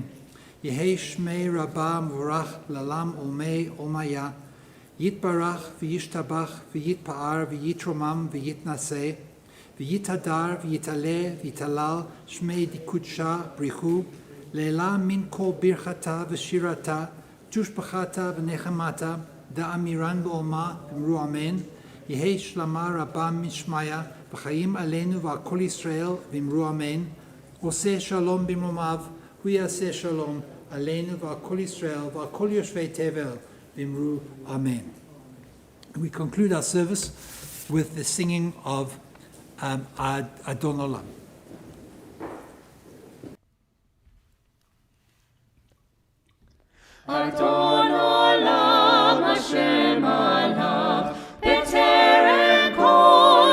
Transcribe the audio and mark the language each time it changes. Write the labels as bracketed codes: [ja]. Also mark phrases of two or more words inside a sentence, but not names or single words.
[arc] יהא שמיה רבא מברך לעלם עלמי עלמיא, יתברך וישתבח ויתפאר ויתרומם ויתנשא, ויתהדר ויתעלה ויתהלל שמיה דקודשא בריך הוא, לעלא מן כל ברכתא ושירתא, תשבחתא ונחמתא, דאמירן בעלמא ואמרו אמן, יהא שלמא רבא מן שמיא, [he] וחיים עלינו ועל כל ישראל [arc] ואמרו אמן, [he] עושה שלום במרומיו, הוא יעשה שלום, עלינו ועל כל ישראל ועל כל יושבי תבל [arc] ואמרו אמן. [en] We conclude our service with the singing of Adon Olam. [he] אדון עולם השם עליו, בטרם כל